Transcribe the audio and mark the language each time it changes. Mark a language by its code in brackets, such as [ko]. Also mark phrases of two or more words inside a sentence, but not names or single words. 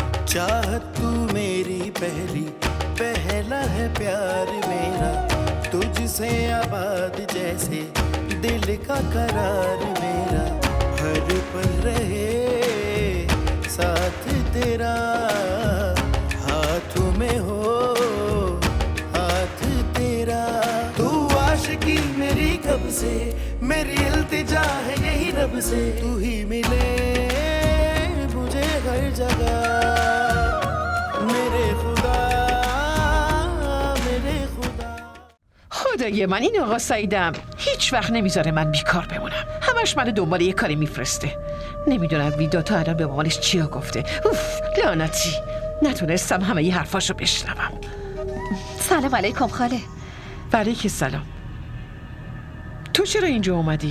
[hi] चाहत तू मेरी पहली, पहला है प्यार मेरा, तुझसे आबाद जैसे दिल का करार मेरा, हर पल रहे साथ तेरा, हाथों में हो हाथ तेरा। तू आशिकी मेरी कब से, मेरी इल्तिजा है यही रब से, तू ही मिले मुझे हर जगह, मेरे खुदा मेरे खुदा. [fa] خدای من این آقا سعیدم هیچ وقت نمیذاره من بیکار بمونم، همش منو دنبال یه کاری میفرسته. نمیدونم ویدا تا الان به مامانش چیا گفته. اوف لعنتی، نتونستم همه ی حرفاشو بشنوم. سلام علیکم خاله. وعلیکم السلام. تو چرا اینجا اومدی؟